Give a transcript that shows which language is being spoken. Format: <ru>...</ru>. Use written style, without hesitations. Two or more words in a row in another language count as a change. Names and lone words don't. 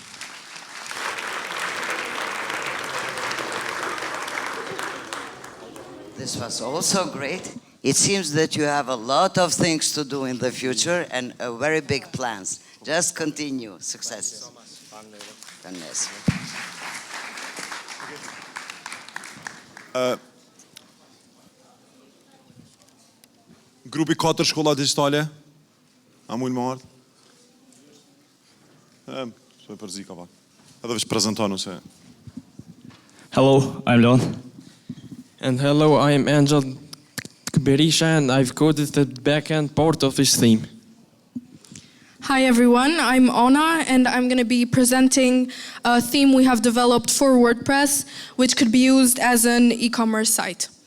<en>This was also great. It seems that you have a lot of things to do in the future and very big plans. Just continue. Success. Goodness.</en> <sq>Grupi 4 Shkolla Digjitale. A mund më ardh? So e përzi ka pak. Edhe veç prezentonu se.</sq> <en>Hello, I'm Leon. And hello, I'm Angel Berisha, and I've coded the backend part of this theme. Hi everyone, I'm Ona and I'm going to be presenting a theme we have developed for WordPress which could be used as an e-commerce site.</en>